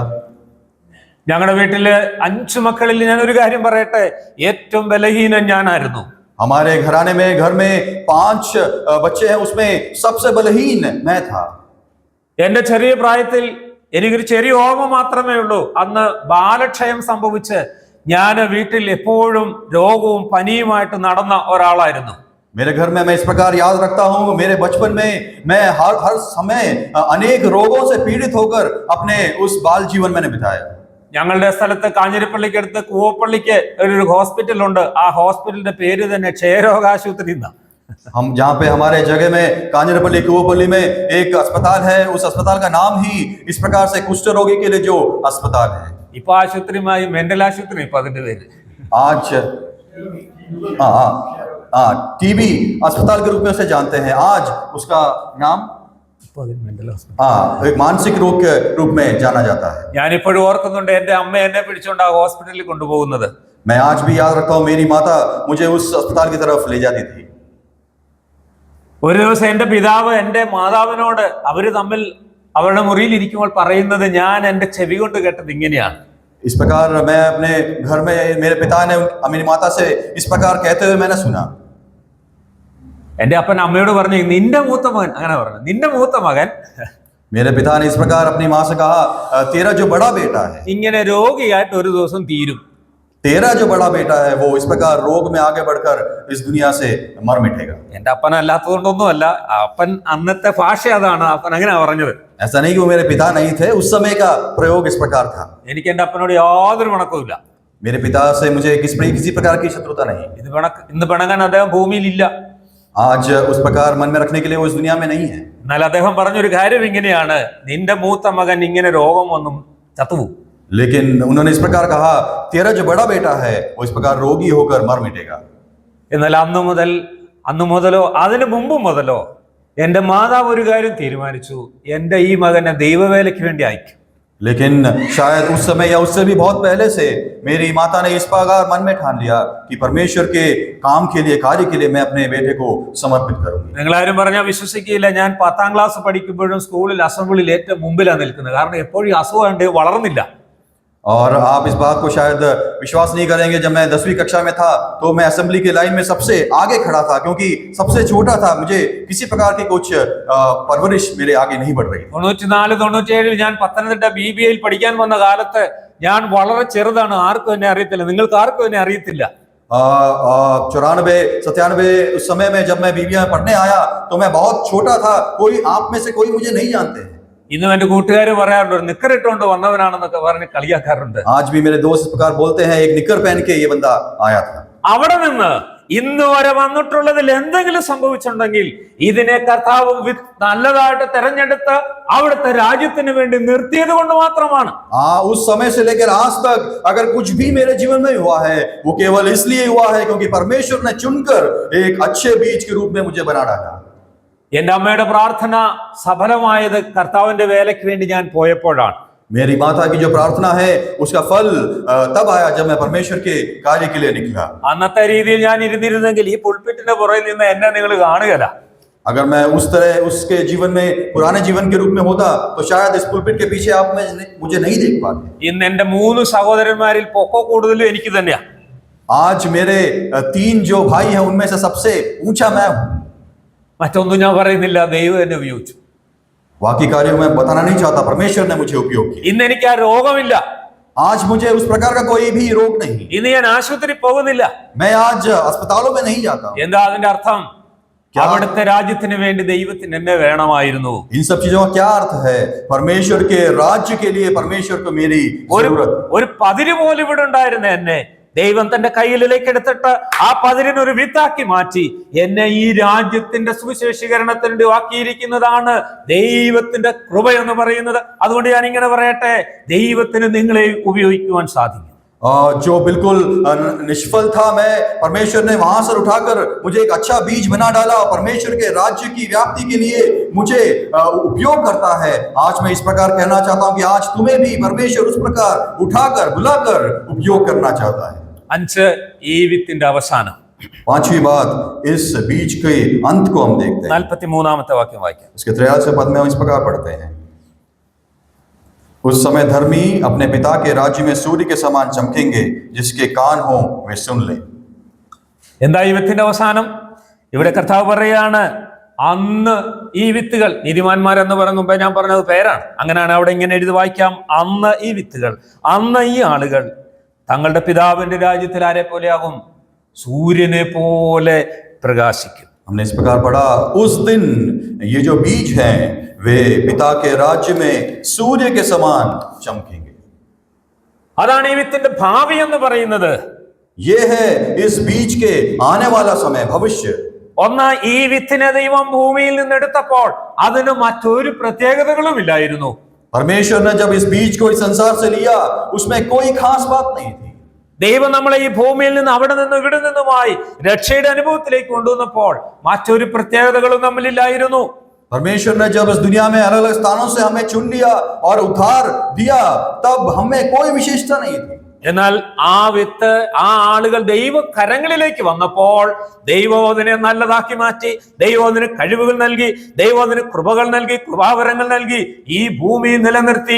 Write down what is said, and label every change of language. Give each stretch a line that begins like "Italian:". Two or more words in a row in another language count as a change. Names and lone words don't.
Malayalam: ഞങ്ങളുടെ വീട്ടില് 5 മക്കളിൽ ഞാൻ ഒരു കാര്യം പറയട്ടെ, ഏറ്റവും ബലഹീനൻ ഞാനായിരുന്നു.
Hindi: हमारे घराने में, घर में 5 बच्चे हैं, उसमें सबसे बलहीन मैं था।
Malayalam: എന്റെ ചെറിയ പ്രായത്തിൽ എനിക്കൊരു ചെറിയ ഓർമ്മ മാത്രമേ ഉള്ളൂ, അന്ന് ബാലക്ഷയം സംഭവിച്ച് ഞാൻ വീട്ടിൽ എപ്പോഴും രോഗവും പനിയുമായിട്ട് നടന്ന ഒരാളായിരുന്നു.
Hindi: मेरे घर में मैं इस प्रकार याद रखता हूँ, मेरे बचपन में मैं हर समय अनेक रोगों से पीड़ित होकर अपने उस बाल जीवन मैंने बिताया।
Malayalam: ഞങ്ങളുടെ സ്ഥലത്ത് കാഞ്ഞിരപ്പള്ളിക്ക് അടുത്ത് കൂവപ്പള്ളിക്ക് ഒരു ഹോസ്പിറ്റൽ ഉണ്ട്. ആ ഹോസ്പിറ്റലിന്റെ പേര് തന്നെ ക്ഷയരോഗ ആശുപത്രി എന്നാ.
Hindi: हम जहाँ पे हमारे जगह में कांजरपल्ली कुवपल्ली में एक अस्पताल है, उस अस्पताल का नाम ही इस प्रकार से कुष्ठ रोगी के लिए जो अस्पताल है।
Malayalam: ഇപ്പൊ ആശുപത്രിയുമായി മെന്റൽ ആശുപത്രി ഇപ്പൊ അതിന്റെ പേര്.
Hindi: आज टीबी अस्पताल के रूप में उसे जानते हैं, आज उसका नाम हाँ, एक मानसिक रोग के रूप में जाना जाता है।
Malayalam: ഞാനിപ്പോഴും ഓർക്കുന്നുണ്ട് എന്റെ അമ്മ എന്നെ പിടിച്ചോണ്ട് ആ ഹോസ്പിറ്റലിൽ കൊണ്ടുപോകുന്നത്.
Hindi: मैं आज भी याद रखता हूँ, मेरी माता मुझे उस अस्पताल की तरफ ले जाती थी।
Malayalam: ഒരു ദിവസം എന്റെ പിതാവ് എന്റെ മാതാവിനോട് അവര് തമ്മിൽ അവരുടെ മുറിയിൽ ഇരിക്കുമ്പോൾ പറയുന്നത് ഞാൻ എന്റെ ചെവി കൊണ്ട് കേട്ടത് ഇങ്ങനെയാണ്.
Hindi: इस प्रकार मैं अपने घर में मेरे पिता ने मेरी माता से इस प्रकार कहते हुए मैंने सुना।
Malayalam: എന്റെ അപ്പൻ അമ്മയോട് പറഞ്ഞു നിന്റെ മൂത്ത മകൻ, അങ്ങനെ പറഞ്ഞു, നിന്റെ മൂത്ത മകൻ
Hindi: मेरे पिता ने इस प्रकार अपनी माँ से कहा, तेरा जो बड़ा बेटा है,
Malayalam: ഇങ്ങനെ രോഗിയായിട്ട് ഒരു ദിവസം തീരും.
Hindi: तेरा जो बड़ा बेटा है वो इस प्रकार रोग में आगे बढ़कर इस दुनिया से मर मिटेगा।
Malayalam: എന്റെ അപ്പൻ അല്ലാത്തതുകൊണ്ടൊന്നുമല്ല, അപ്പൻ അന്നത്തെ ഭാഷ അതാണ്, അപ്പൻ അങ്ങനെ പറഞ്ഞത്.
Hindi: ऐसा नहीं कि वो मेरे पिता नहीं थे, उस समय का प्रयोग इस प्रकार था।
Malayalam: എനിക്ക് എന്റെ അപ്പനോട് യാതൊരു വണക്കവുമില്ല.
Hindi: मेरे पिता से मुझे किसी प्रकार की शत्रुता नहीं।
Malayalam: ഇന്ന് പിണങ്ങാൻ അദ്ദേഹം ഭൂമിയിലില്ല.
Hindi: आज उस प्रकार मन में रखने के लिए वो इस दुनिया में नहीं है।
Malayalam: എന്നാൽ അദ്ദേഹം പറഞ്ഞൊരു കാര്യം ഇങ്ങനെയാണ്, നിന്റെ മൂത്ത മകൻ ഇങ്ങനെ രോഗം വന്നും ചത്തുപോകും.
Hindi: लेकिन उन्होंने इस प्रकार कहा, तेरा जो बड़ा बेटा है वो इस प्रकार रोगी होकर मर मिटेगा।
Malayalam: എന്നാൽ അന്നു മുതലോ അതിനു മുമ്പ് മുതലോ എന്റെ മാതാവ് ഒരു കാര്യം തീരുമാനിച്ചു, എന്റെ ഈ മകനെ ദൈവവേലയ്ക്ക് വേണ്ടി അയക്കും.
Hindi: लेकिन शायद उस समय या उससे भी बहुत पहले से मेरी माता ने इस प्रकार मन में ठान लिया कि परमेश्वर के काम के लिए, कार्य के लिए मैं अपने बेटे को समर्पित करूंगी।
Malayalam: നിങ്ങളാരും പറഞ്ഞാൽ വിശ്വസിക്കില്ല, ഞാൻ 10ാം ക്ലാസ് പഠിക്കുമ്പോഴും സ്കൂളിൽ അസംബ്ലിയിൽ ഏറ്റവും മുമ്പിലാണ് നിൽക്കുന്നത്. കാരണം എപ്പോഴും അസുഖമുണ്ട്, വളർന്നില്ല.
Hindi: और आप इस बात को शायद विश्वास नहीं करेंगे, जब मैं 10वीं कक्षा में था तो मैं असेंबली के लाइन में सबसे आगे खड़ा था, क्योंकि सबसे छोटा था। मुझे किसी प्रकार की कुछ परवरिश मेरे आगे नहीं बढ़ रही।
Malayalam: 94-97 ഞാൻ പത്തനംതിട്ട BBA പഠിക്കാൻ വന്ന കാലത്ത് ഞാൻ വളരെ ചെറുതാണ്, ആർക്കും എന്നെ അറിയത്തില്ല. നിങ്ങൾക്ക് ആർക്കും എന്നെ അറിയത്തില്ല.
Hindi: 94-97 उस समय में जब मैं BBA में पढ़ने आया तो मैं बहुत छोटा था, कोई आप में से कोई मुझे नहीं जानते हैं।
Malayalam: ഇന്നും എന്റെ കൂട്ടുകാർ പറയാറുണ്ട്, നിക്കറിട്ടുകൊണ്ട് വന്നവനാണെന്നൊക്കെ പറഞ്ഞ് കളിയാക്കാറുണ്ട്.
Hindi: आज भी मेरे दोस्त इस प्रकार बोलते हैं, एक निकर पहन के ये बंदा आया था।
Malayalam: അവിടെ നിന്ന് ഇന്ന് വരെ വന്നിട്ടുള്ളതിൽ എന്തെങ്കിലും സംഭവിച്ചിട്ടുണ്ടെങ്കിൽ ഇതിനെ കർത്താവ് നല്ലതായിട്ട് തെരഞ്ഞെടുത്ത് അവിടുത്തെ രാജ്യത്തിന് വേണ്ടി നിർത്തിയത് കൊണ്ട് മാത്രമാണ്.
Hindi: उस समय से लेकर आज तक अगर कुछ भी मेरे जीवन में हुआ है वो केवल इसलिए हुआ है क्योंकि परमेश्वर ने चुनकर एक अच्छे बीज के रूप में मुझे बना डाला।
Malayalam: എന്റെ അമ്മയുടെ പ്രാർത്ഥന സഫലമായത് കർത്താവിന്റെ വേലയ്ക്ക് വേണ്ടി ഞാൻ പോയപ്പോഴാണ്.
Hindi: मेरी माता की जो प्रार्थना है उसका फल तब आया जब मैं परमेश्वर के कार्य के लिए निकला।
Malayalam: അന്നത്തെ രീതിയിൽ ഞാൻ ഇരുന്നിരുന്നെങ്കിൽ ഈ പുൽപിറ്റിന്റെ പുറകിൽ നിന്ന് എന്നെ നിങ്ങൾ കാണുകയില്ല.
Hindi: अगर मैं उस तरह उसके जीवन में, पुराने जीवन के रूप में होता तो शायद इस पुलपिट के पीछे आप मुझे नहीं देख पाते।
Malayalam: ഇന്ന് എന്റെ 3 സഹോദരന്മാരിൽ പൊക്കം കൂടുതലും എനിക്ക് തന്നെയാ.
Hindi: आज मेरे 3 जो भाई हैं उनमें से सबसे ऊंचा मैं हूं।
Malayalam: മറ്റൊന്നും ഞാൻ പറയുന്നില്ല, ദൈവം എന്നെ ഉപയോഗിച്ചു.
Hindi: बाकी कार्यों में बताना नहीं चाहता, परमेश्वर ने मुझे उपयोग किया।
Malayalam: ഇന്ന് എനിക്ക് ആ രോഗമില്ല.
Hindi: आज मुझे उस प्रकार का कोई भी रोग नहीं।
Malayalam: ഇന്ന് ഞാൻ ആശുപത്രി പോകുന്നില്ല.
Hindi: मैं आज अस्पतालों में नहीं जाता।
Malayalam: എന്താ അതിന്റെ അർത്ഥം? അവിടുത്തെ രാജ്യത്തിന് വേണ്ടി ദൈവത്തിന് എന്നെ വേണമായിരുന്നു.
Hindi: इन सब चीजों का क्या अर्थ है? परमेश्वर के राज्य के लिए परमेश्वर को मेरी जरूरत।
Malayalam: ഒരു പതിര് പോലും ഇവിടെ ഉണ്ടായിരുന്ന എന്നെ ദൈവം തന്റെ കയ്യിലേക്ക് എടുത്തിട്ട് ആ പതിരിനൊരു വിത്താക്കി മാറ്റി എന്നെ ഈ രാജ്യത്തിന്റെ സുവിശേഷീകരണത്തിന് ആക്കിയിരിക്കുന്നതാണ് ദൈവത്തിന്റെ കൃപ എന്ന് പറയുന്നത്. അതുകൊണ്ട് ഞാൻ ഇങ്ങനെ പറയട്ടെ, ദൈവത്തിന് നിങ്ങളെ ഉപയോഗിക്കുവാൻ സാധിക്കും.
Hindi: जो बिल्कुल निष्फल था, मैं परमेश्वर ने वहां से उठाकर मुझे एक अच्छा बीज बना डाला और परमेश्वर के राज्य की व्याप्ति के लिए मुझे उपयोग करता है। आज मैं इस प्रकार कहना चाहता हूं कि आज तुम्हें भी परमेश्वर उस प्रकार उठाकर बुलाकर उपयोग करना चाहता है।
Malayalam: 5 ഈ വിത്തിന്റെ അവസാനം
Hindi: 5वीं बात, इस बीज के अंत को हम देखते हैं।
Malayalam: 43ാമത്തെ വാക്യം വായിക്കാം.
Hindi: इसके 43वें पद में हम इस प्रकार पढ़ते हैं, उस समय धर्मी अपने पिता के राज्य में सूर्य के समान चमकेंगे, जिसके कान हो वे सुन ले।
Malayalam: എന്താ ഈ വിത്തിന്റെ അവസാനം? ഇവിടെ കർത്താവ് പറയാണ്, അന്ന് ഈ വിത്തുകൾ, നീതിമാന്മാരെന്ന് പറയുമ്പോൾ ഞാൻ പറഞ്ഞത് പേരാണ്, അങ്ങനെയാണ് അവിടെ ഇങ്ങനെ എഴുതി വായിക്കാം, അന്ന് ഈ വിത്തുകൾ, അന്ന് ഈ ആളുകൾ തങ്ങളുടെ പിതാവിന്റെ രാജ്യത്തിൽ ആരെ പോലെയാകും? സൂര്യനെ പോലെ പ്രകാശിക്കും.
Hindi: हमने इस प्रकार पढ़ा, उस दिन ये जो बीज हैं वे पिता के राज्य में सूर्य के समान चमकेंगे।
Malayalam: അതാണ് ഈ വിത്തിന്റെ ഭാവി എന്ന് പറയുന്നത്.
Hindi: ये है इस बीज के आने वाला समय, भविष्य।
Malayalam: ഒന്ന്, ഈ വിത്തിനെ ദൈവം ഭൂമിയിൽ നിന്ന് എടുത്തപ്പോൾ അതിന് മറ്റൊരു പ്രത്യേകതകളും ഇല്ലായിരുന്നു.
Hindi: परमेश्वर ने जब इस बीज को इस संसार से लिया उसमें कोई खास बात नहीं थी।
Malayalam: ദൈവം നമ്മളെ ഈ ഭൂമിയിൽ നിന്ന് അവിടെ നിന്നും ഇവിടെ നിന്നുമായി രക്ഷയുടെ അനുഭവത്തിലേക്ക് കൊണ്ടുവന്നപ്പോൾ മറ്റൊരു പ്രത്യേകതകളും നമ്മളില്ലായിരുന്നു.
Hindi: परमेश्वर ने जब इस दुनिया में अलग अलग स्थानों से हमें चुन लिया और उद्धार दिया, तब हमें कोई विशेषता नहीं थी।
Malayalam: എന്നാൽ ആ വിത്ത്, ആ ആളുകൾ ദൈവ കരങ്ങളിലേക്ക് വന്നപ്പോൾ ദൈവം അതിനെ നല്ലതാക്കി മാറ്റി, ദൈവം അതിന് കഴിവുകൾ നൽകി, ദൈവം അതിന് കൃപകൾ നൽകി, കൃപാവരങ്ങൾ നൽകി, ഈ ഭൂമി നിലനിർത്തി.